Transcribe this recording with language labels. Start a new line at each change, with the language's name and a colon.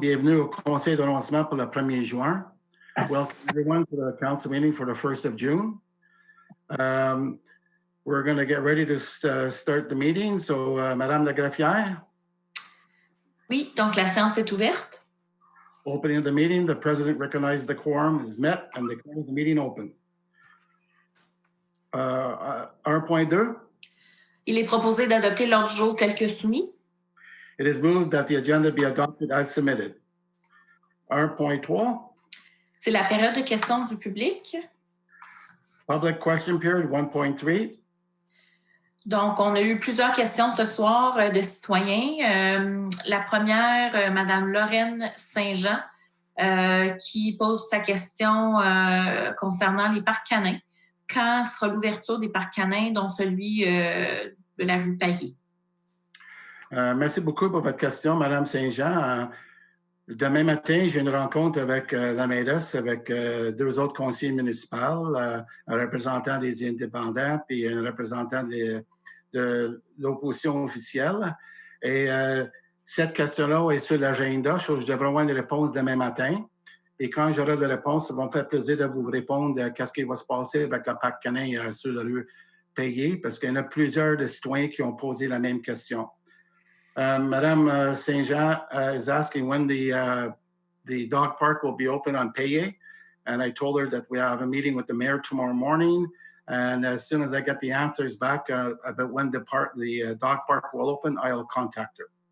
French: Bienvenue au conseil d'annoncement pour le 1er juin.
English: Welcome everyone to the council meeting for the 1st of June. We're going to get ready to start the meeting.
French: So, Madame la greffière. Oui, donc la séance est ouverte.
English: Opening of the meeting, the president recognizes the quorum is met and declares the meeting open. 1.2.
French: Il est proposé d'adopter l'ordre du jour tel que soumis.
English: It is moved that the agenda be adopted as submitted. 1.3.
French: C'est la période de questions du public.
English: Public question period 1.3.
French: Donc, on a eu plusieurs questions ce soir de citoyens. La première, Madame Lorraine Saint-Jean, qui pose sa question concernant les parcs canins. Quand sera l'ouverture des parcs canins, dont celui de la rue Payet? Merci beaucoup pour votre question, Madame Saint-Jean. Demain matin, j'ai une rencontre avec la mairesse, avec deux autres conseillers municipaux, un représentant des indépendants et un représentant de l'opposition officielle. Et cette question-là est sur l'agenda. Je devrais avoir une réponse demain matin. Et quand j'aurai la réponse, ça va me faire plaisir de vous répondre à qu'est-ce qui va se passer avec le parc canin sur la rue Payet, parce qu'il y en a plusieurs de citoyens qui ont posé la même question.
English: Madame Saint-Jean is asking when the dog park will be open on Payet, and I told her that we have a meeting with the mayor tomorrow morning, and as soon as I get the answers back about when the dog park will open, I'll contact her.